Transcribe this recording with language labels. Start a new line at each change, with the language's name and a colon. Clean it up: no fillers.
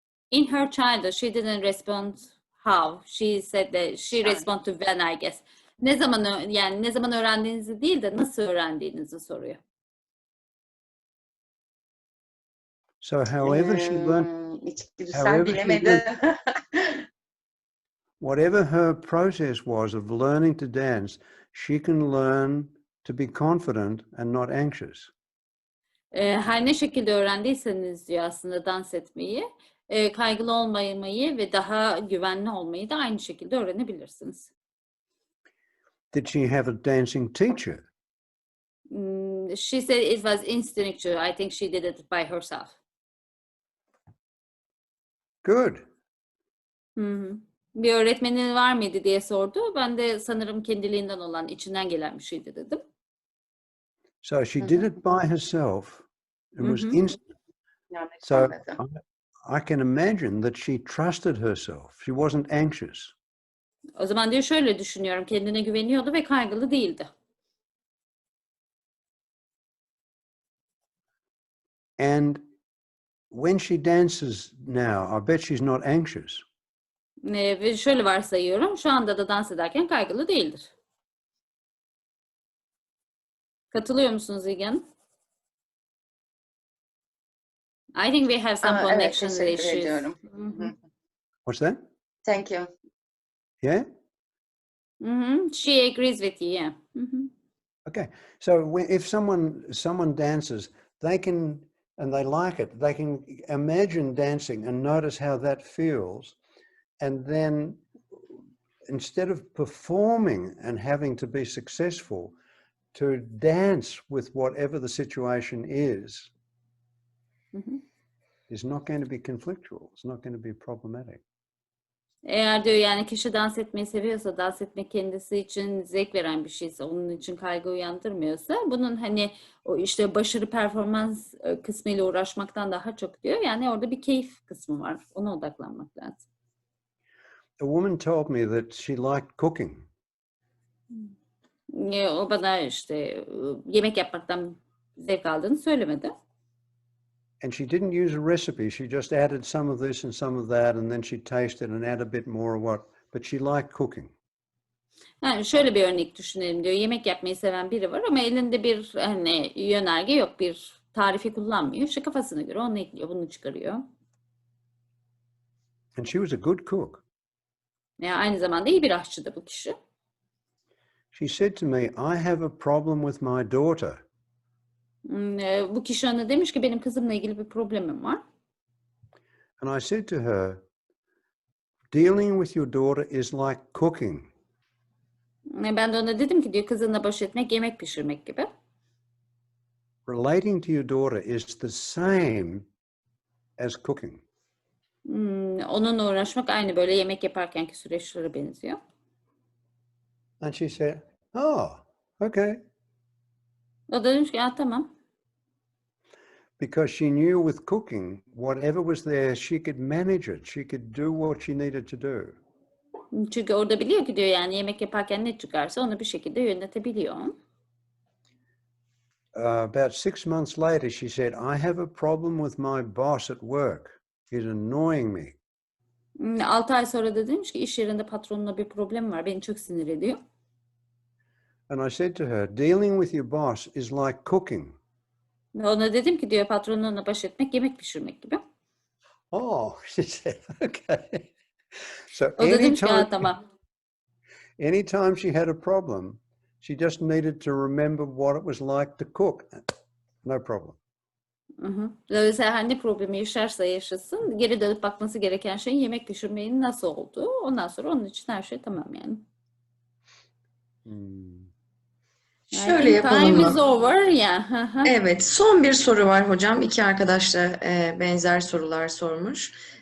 English: In her childhood, she didn't respond how. She said that she responded to when, I guess.
Turkish: Ne zaman öğrendiğinizi değil de nasıl öğrendiğinizi soruyor.
English: So however she learned,
Turkish: İçgüdüsel bilemedim.
English: Whatever her process was of learning to dance, she can learn to be confident and not anxious.
Turkish: Her ne şekilde öğrendiyseniz diyor aslında dans etmeyi, kaygılı olmamayı ve daha güvenli olmayı da aynı şekilde öğrenebilirsiniz.
English: Did she have a dancing teacher? She said it was instinctual. I think she did it by herself. Good.
Turkish: Bir öğretmenin var mıydı diye sordu. Ben de sanırım kendiliğinden olan, içinden gelen bir şeydi dedim.
English: So she did it by herself. It was instant. So I can imagine that she trusted herself. She wasn't anxious.
Turkish: O zaman diyor şöyle düşünüyorum. Kendine güveniyordu ve kaygılı değildi.
English: And when she dances now, I bet she's not anxious.
Turkish: Ve şöyle varsayıyorum. Şu anda da dans ederken kaygılı değildir. Katılıyor musunuz İlgi Hanım?
English: I think we have some connection issues. What's that? Thank you. Yeah? She agrees with you, yeah. Okay. So if someone dances, they can, and they like it, they can imagine dancing and notice how that feels. And then instead of performing and having to be successful, to dance with whatever the situation is not going to be conflictual. It's not going to be problematic.
Turkish: Eğer diyor yani kişi dans etmeyi seviyorsa, dans etmek kendisi için zevk veren bir şeyse, onun için kaygı uyandırmıyorsa, bunun hani o işte başarı performans kısmıyla uğraşmaktan daha çok diyor. Yani orada bir keyif kısmı var. Ona odaklanmak lazım.
English: A woman told me that she liked cooking.
Turkish: O bana işte yemek yapmaktan zevk aldığını söylemedi.
English: And she didn't use a recipe. She just added some of this and some of that, and then she tasted and add a bit more of what. But she liked cooking.
Turkish: Yani şöyle bir örnek düşünelim diyor. Yemek yapmayı seven biri var ama elinde bir hani yönerge yok, bir tarifi kullanmıyor. İşte kafasına göre onu ekliyor, bunu çıkarıyor.
English: And she was a good cook.
Turkish: Yani aynı zamanda iyi bir aşçı bu kişi.
English: She said to me, I have a problem with my daughter.
Turkish: Bu kişi ona demiş ki benim kızımla ilgili bir problemim var.
English: And I said to her, dealing with your daughter is like cooking.
Turkish: Ben de ona dedim ki diyor kızınla baş etmek yemek pişirmek gibi.
English: Relating to your daughter is the same as cooking.
Turkish: Onunla uğraşmak aynı böyle yemek yaparkenki süreçlere benziyor.
English: And she said, oh, okay.
Turkish: O da demiş ki tamam.
English: Because she knew with cooking, whatever was there, she could manage it. She could do what she needed to do.
Turkish: Çünkü orada biliyor ki diyor yani yemek yaparken ne çıkarsa onu bir şekilde yönetebiliyor.
English: About 6 months later, she said, I have a problem with my boss at work. He's annoying me.
Turkish: 6 ay sonra da demiş ki iş yerinde patronla bir problem var. Beni çok sinir ediyor.
English: And I said to her, dealing with your boss is like cooking.
Turkish: Ona dedim ki diyor patronla baş etmek yemek pişirmek gibi.
English: Oh, she said, okay. So
Turkish: O da demiş ki tamam.
English: anytime she had a problem, she just needed to remember what it was like to cook. No problem.
Turkish: Dolayısıyla her ne problemi yaşarsa yaşasın, geri dönüp bakması gereken şey yemek pişirmenin nasıl olduğu. Ondan sonra onun için her şey tamam yani. Şöyle yapalım
English: Time
Turkish: mı?
English: is over ya.
Turkish: Evet, son bir soru var hocam. İki arkadaş da benzer sorular sormuş.